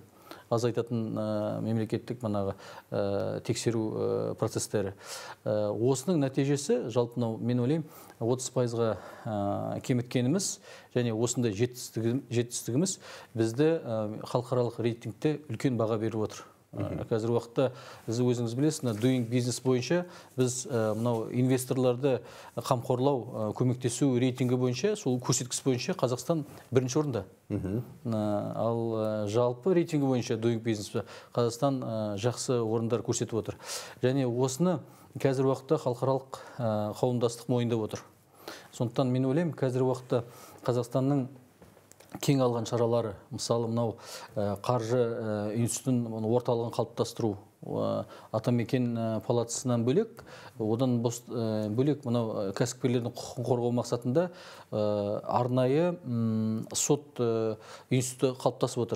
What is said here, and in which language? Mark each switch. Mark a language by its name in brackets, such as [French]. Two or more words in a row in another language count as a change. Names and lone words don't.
[Kazakh] Азайтатын мемлекеттік тексеру процестері. Осының нәтижесі, жалпы мен ойлаймын, 30%-ға кеміткеніміз және осындай жетістігіміз бізді халықаралық рейтингте үлкен баға беріп отыр. Қазір уақытта өзіңіз білесіз, [English] doing business [Kazakh] бойынша біз мынау инвесторларды қамқорлау, көмектесу рейтингі бойынша, сол көрсеткіш бойынша Қазақстан бірінші орында. Ал жалпы рейтингі бойынша [English] doing business [Kazakh] Қазақстан жақсы орындар көрсетіп отыр. Және осыны қазір уақытта халықаралық қауымдастық мойындап отыр. Сондықтан мен ойлаймын, қазір уақытта Қазақстанның кең алған шаралары, мысалы мынау қаржы институтын орталығын қалыптастыру, Атамекен палатасынан бөлек, одан бөлек мынау кәсіпкерлердің құқығын қорғау мақсатында арнайы сот институты қалыптасып отыр.